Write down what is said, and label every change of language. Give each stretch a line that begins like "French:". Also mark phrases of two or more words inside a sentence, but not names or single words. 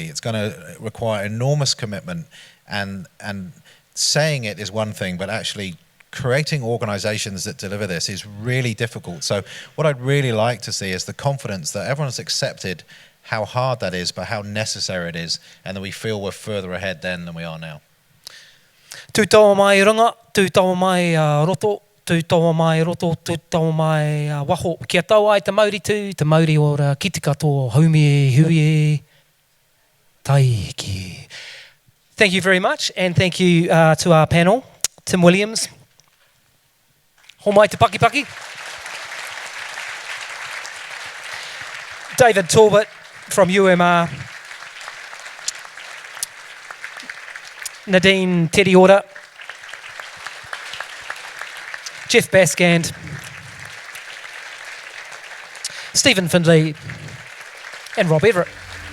English: It's going to require enormous commitment, and saying it is one thing, but actually creating organizations that deliver this is really difficult. So what I'd really like to see is the confidence that everyone's accepted how hard that is, but how necessary it is, and that we feel we're further ahead then than we are now.
Māori: Tūtaua mai runga, tūtaua mai roto, tūtaua mai roto, tūtaua mai waho. Kia tau ai te Māori tū, te Māori o ra kiti katoa, haumi hui taiki.
English: Thank you very much, and thank you to our panel, Tim Williams,
Māori: ho mai te paki paki,
English: David Talbot from UMR, Nadine Teddy-Order, Jeff Baskand, Stephen Findlay, and Rob Everett.